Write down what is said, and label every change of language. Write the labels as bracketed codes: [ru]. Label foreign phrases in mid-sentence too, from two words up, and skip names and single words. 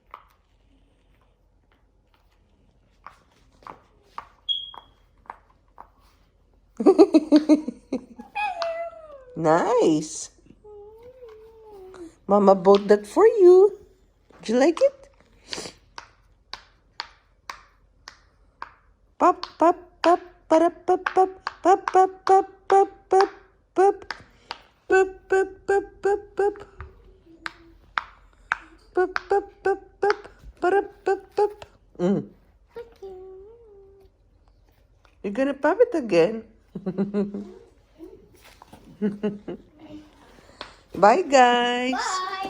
[en] Nice. Mama bought that for you. Do you like it? Pop, pop, pop, para, pop, pop, pop, pop, pop, pop, pop, pop, pop, pop, pop, pop, pop. Pop, pop, pop, pop, para, pop, pop. You're gonna pop it again. Bye, guys. Bye.